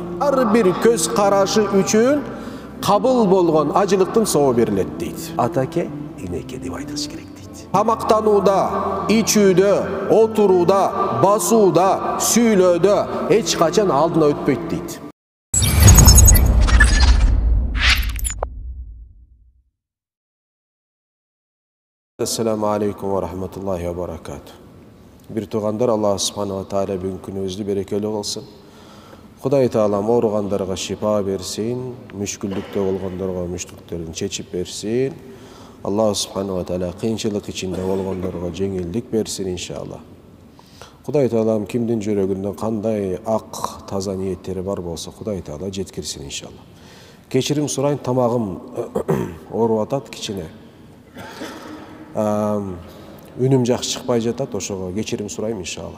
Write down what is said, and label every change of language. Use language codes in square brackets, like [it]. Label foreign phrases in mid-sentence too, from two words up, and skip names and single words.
[ky] Ар бир көз карашы үчүн кабыл болгон ажылыктын сообу берилет дейт. Атаке, энеке деп айтыш керек дейт. Тамактанууда, ичүүдө, отурууда, басууда, сүйлөөдө эч качан алдына өтпөйт дейт. [ar] السلام عليكم ورحمة الله وبركاته. [ky] Бир туугандар, [ar] الله سبحانه وتعالى [ky] бүгүнкү күнүбүздү берекелүү кылсын. Кудай Таалам ооругандарга шифа берсин, мүшкүлдүктө болгондорго мүшкүлдүктөрүн чечип берсин. [ar] الله سبحانه وتعالى [ky] кыйынчылык ичинде болгондорго жеңилдик берсин иншалла. Кудай Таалам кимдин жүрөгүндө кандай ак, таза ниеттери бар болсо, Кудай Таала жеткирсин иншалла. Кечирим сурайын, тамагым ооруп атат кичине. Үнүм жакшы чыкпай жатат, ошого кечирим сурайм иншалла.